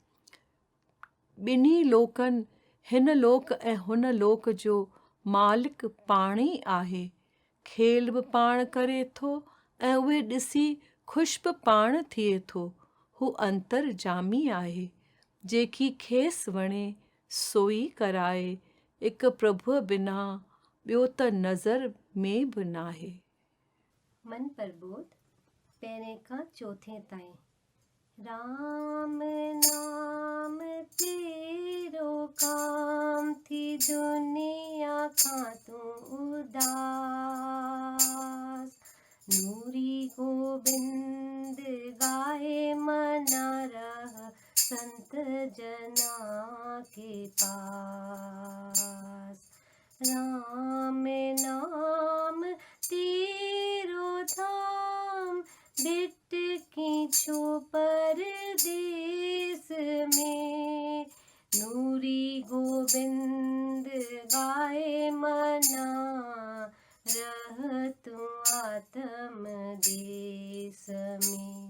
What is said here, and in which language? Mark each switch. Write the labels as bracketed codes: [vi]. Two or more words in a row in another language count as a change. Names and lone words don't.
[sd] ॿिन्ही लोकनि हिन लोक ऐं हुन लोक जो मालिक पाण ई आहे, खेल बि पाण करे थो ऐं उहे ॾिसी ख़ुशि बि पाण थिए थो, हू अंतरजामी आहे, जेकी खेसि वणे सोई कराए, हिकु प्रभुअ बिना ॿियो त नज़र में बि नाहे। मन प्रबोध पहिरें खां चौथे ताईं। राम नाम तेरो काम थी दुनिया खां तूं उदास, नूरी गोबिंद गाए मना रह संत जना के पास। राम नाम तेरो धाम बिट की छो परदेस में, नूरी गोबिंद गाए मना रह तू आत्म देश में।